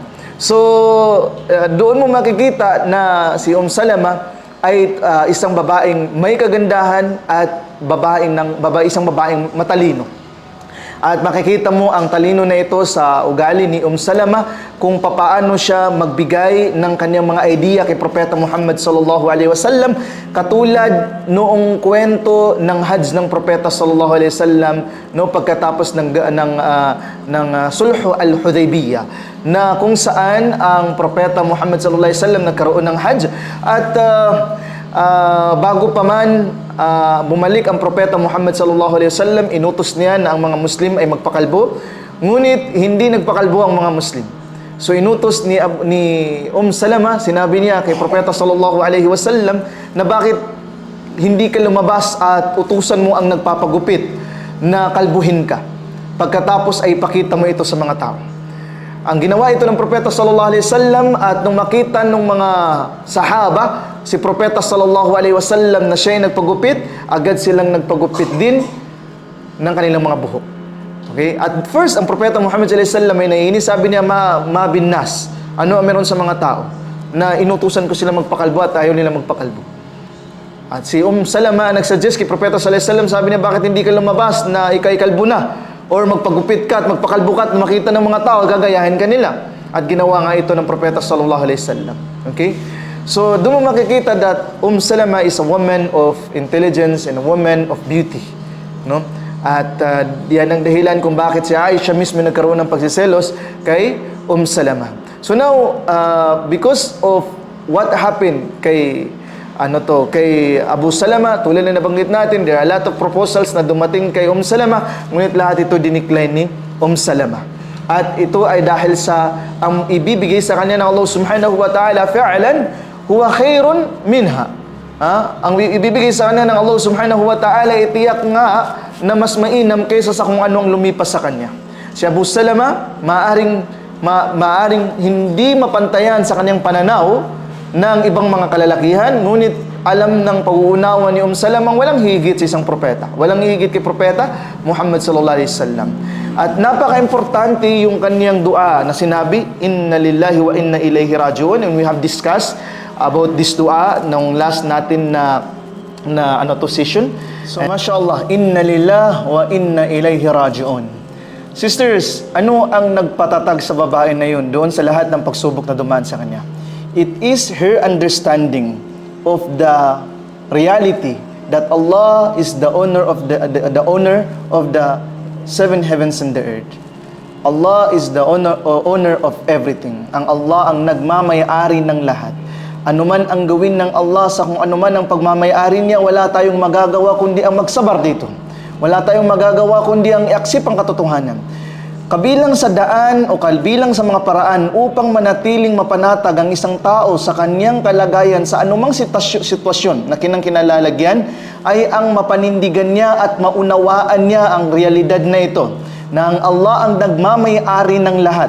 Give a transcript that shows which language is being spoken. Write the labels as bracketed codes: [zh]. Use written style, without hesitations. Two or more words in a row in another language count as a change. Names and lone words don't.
[tl] So, doon mo makikita na si Salama ay isang babaeng may kagandahan at isang babaeng matalino. At makikita mo ang talino na ito sa ugali ni Salama, kung papaano siya magbigay ng kanyang mga idea kay Propeta Muhammad [ar] صلى الله عليه وسلم, [tl] katulad noong kwento ng Hajj ng Propeta [ar] صلى الله عليه وسلم [tl] no pagkatapos ng Sulh al-Hudaybiyah, na kung saan ang Propeta Muhammad [ar] صلى الله عليه وسلم [tl] nagkaroon ng Hajj, at bago pa man bumalik ang Propeta Muhammad [ar] صلى الله عليه وسلم, [tl] inutos niya na ang mga Muslim ay magpakalbo. Ngunit hindi nagpakalbo ang mga Muslim. So inutos ni Salama, sinabi niya kay Propeta [ar] صلى الله عليه وسلم [tl] na bakit hindi ka lumabas at utusan mo ang nagpapagupit na kalbuhin ka, pagkatapos ay ipakita mo ito sa mga tao. Ang ginawa ito ng Propeta [ar] صلى الله عليه وسلم, [tl] at nung makita ng mga sahaba si Propeta [ar] صلى الله عليه وسلم [tl] na siya ay nagpagupit, agad silang nagpagupit din ng kanilang mga buhok. Okay? [en] At first, [tl] ang Propeta Muhammad [ar] صلى الله عليه وسلم [tl] ay naiinis, sabi niya, [ar] ما بالناس. [tl] Ano ang meron sa mga tao na inutusan ko sila magpakalbo at ayaw nila magpakalbo? At si Salama nagsuggest kay Propeta [ar] صلى الله عليه وسلم, [tl] sabi niya, bakit hindi ka lumabas na ikay kalbo na? Or magpagupit ka at magpakalbo ka at makita ng mga tao, gagayahin ka nila. At ginawa nga ito ng Propeta [ar] صلى الله عليه وسلم. [tl] Okay? [en] So, [tl] doon mo makikita [en] that Salama is a woman of intelligence and a woman of beauty. No? [tl] At yan ang dahilan kung bakit si Aisha mismo nagkaroon ng pagsiselos kay Salama. [en] So now, because of what happened kay Abu Salama, [tl] tulad na nabanggit natin, [en] there are a lot of proposals [tl] na dumating kay Salama, ngunit lahat ito dinikline ni Salama. At ito ay dahil sa ang ibibigay sa kanya ng Allah [ar] سبحانه وتعالى, فعلا هو خير منها. [tl] Ang ibibigay sa kanya ng Allah [ar] سبحانه وتعالى, [tl] itiyak nga na mas mainam kaysa sa kung ano ang lumipas sa kanya. Si Abu Salama, maaring hindi mapantayan sa kanyang pananaw ng ibang mga kalalakihan, ngunit alam ng pag-uunawa ni Salama walang higit sa isang propeta. Walang higit kay Propeta Muhammad [ar] صلى الله عليه وسلم. [tl] At napaka-importante yung kanyang dua na sinabi, [ar] إنا لله وإنا إليه راجعون. [en] And we have discussed about this dua [tl] nung last natin na [en] session. [tl] So, [ar] ما شاء الله، إنا لله وإنا إليه راجعون. [tl] Sisters, ano ang nagpatatag sa babae na yun doon sa lahat ng pagsubok na dumaan sa kanya? [en] It is her understanding of the reality that Allah is the owner of the owner of the seven heavens and the earth. Allah is the owner of everything. [tl] Ang Allah ang nagmamay-ari ng lahat. Anuman ang gawin ng Allah sa kung anuman ang pagmamay-ari niya, wala tayong magagawa kundi ang magsabar dito. Wala tayong magagawa kundi ang iaksip ang katotohanan. Kabilang sa daan o kabilang sa mga paraan upang manatiling mapanatag ang isang tao sa kanyang kalagayan sa anumang sitwasyon na kinangkinalalagyan ay ang mapanindigan niya at maunawaan niya ang realidad na ito, na ang Allah ang nagmamay-ari ng lahat.